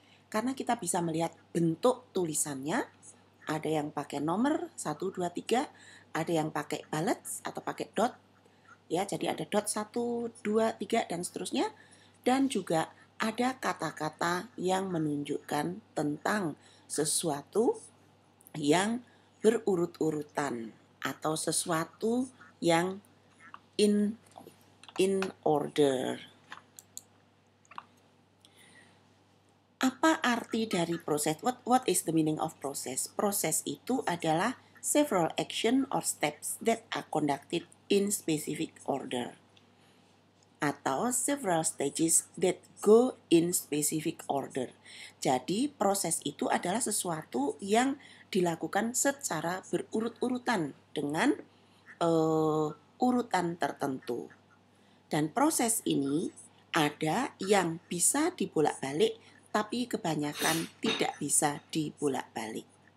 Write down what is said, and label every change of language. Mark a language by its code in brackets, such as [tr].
[id] Karena kita bisa melihat bentuk tulisannya, ada yang pakai nomor 1, 2, 3, ada yang pakai bullets atau pakai dot, ya, jadi ada dot 1, 2, 3 dan seterusnya, dan juga ada kata-kata yang menunjukkan tentang sesuatu yang berurut-urutan atau sesuatu yang [en] in order. [id] Apa arti dari proses? [en] What is the meaning of process? [id] Proses itu adalah [en] several action or steps that are conducted in specific order, atau several stages that go in specific order. [id] Jadi proses itu adalah sesuatu yang dilakukan secara berurut-urutan dengan urutan tertentu. Dan proses ini ada yang bisa dibolak-balik, tapi kebanyakan tidak bisa dibolak-balik.